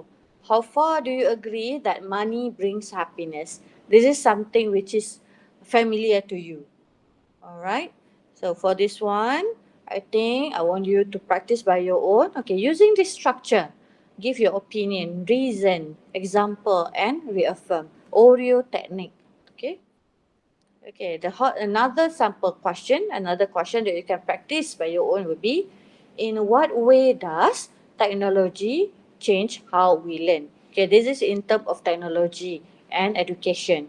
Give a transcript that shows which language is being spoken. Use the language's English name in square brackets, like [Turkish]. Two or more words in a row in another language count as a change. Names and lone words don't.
[English] How far do you agree that money brings happiness? This is something which is familiar to you. All right. So for this one, I think I want you to practice by your own. Okay, using this structure, give your opinion, reason, example, and reaffirm. O.R.E.O technique. Okay. Okay. Another sample question, another question that you can practice by your own would be, in what way does technology change how we learn? Okay, this is in terms of technology and education.